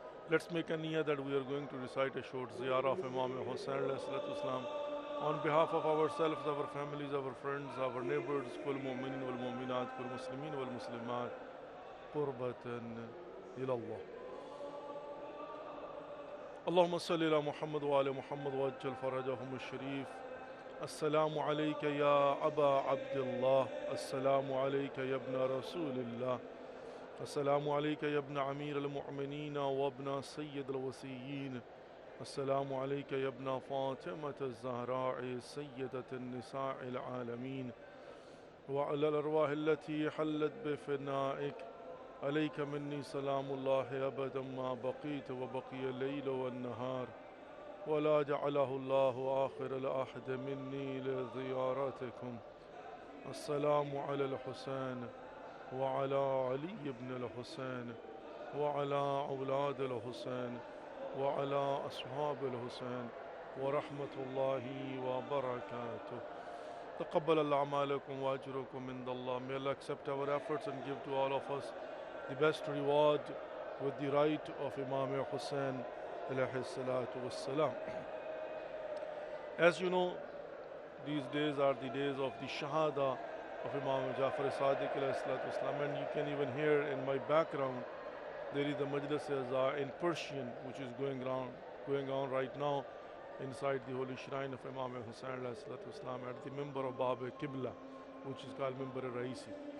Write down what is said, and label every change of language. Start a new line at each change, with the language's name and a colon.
English: Let's make a niyyah that we are going to recite a short ziyarah of Imam Hussain alayhi salatu wasalam On behalf of ourselves, our families, our friends, our neighbors,
Arabic: كل مؤمنين والمؤمنات كل مسلمين والمسلمات قربة إلى الله. اللهم صل على محمد وآل محمد وعجل فرجهم الشريف. السلام عليك يا أبا عبد الله، السلام عليك يا ابن رسول الله، السلام عليك يا ابن أمير المؤمنين وابن سيد الوصيين، السلام عليك يا ابن فاطمة الزهراء سيدة النساء العالمين، وعلى الأرواح التي حلت بفنائك، عليك مني سلام الله أبدا ما بقيت وبقي الليل والنهار، ولا جعله الله آخر العهد مني لزيارتكم. السلام على الحسين وعلى علي بن الحسين وعلى أولاد الحسين وعلى أصحاب الحسين ورحمة الله وبركاته. تقبل الله أعمالكم وأجركم عند الله.
English: May Allah accept our efforts and give to all of us the best reward with the right of Imam Hussein alayhi salatu wassalam. As you know, these days are the days of the Shahada of Imam Jafar Sadiq alayhi salatu wassalam, and you can even hear in my background there is the Majlis Azza in Persian which is going on right now inside the holy shrine of Imam Hussein alayhi salatu wassalam at the Mimbar of Bab Qibla, which is called Mimbar al-Raisi.